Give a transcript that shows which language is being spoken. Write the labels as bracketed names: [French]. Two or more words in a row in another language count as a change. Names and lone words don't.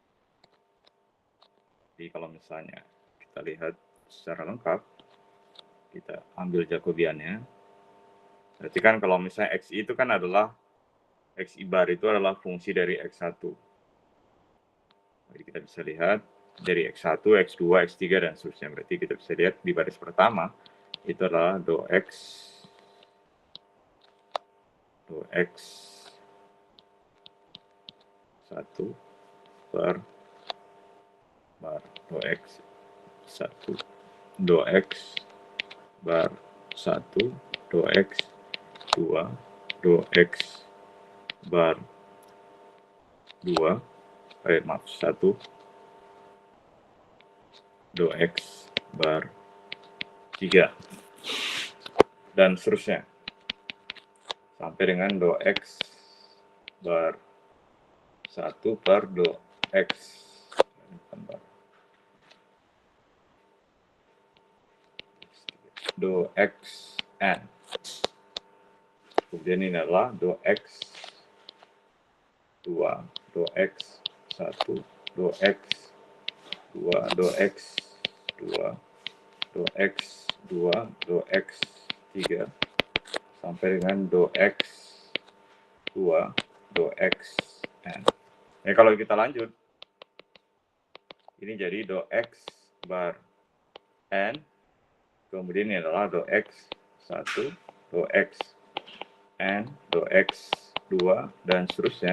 [Indonesian] Jadi kalau misalnya kita lihat secara lengkap, kita ambil Jacobiannya. Berarti kan kalau misalnya XI itu kan adalah XI bar itu adalah fungsi dari X1. Jadi kita bisa lihat dari X1, X2, X3 dan seterusnya. Berarti kita bisa lihat di baris pertama itu adalah do X1 per bar do X1 do X bar 1 do X2 do X bar 2 maaf 1 do X bar 3 dan seterusnya sampai dengan do X bar 1 per do X do Xn. Kemudian ini adalah do X2, do X1, do X2, do X2, do X2, do X3, sampai dengan do X2, do Xn. Nah, kalau kita lanjut, ini jadi do X bar N, kemudian ini adalah do X1, do Xn, do X2, dan seterusnya.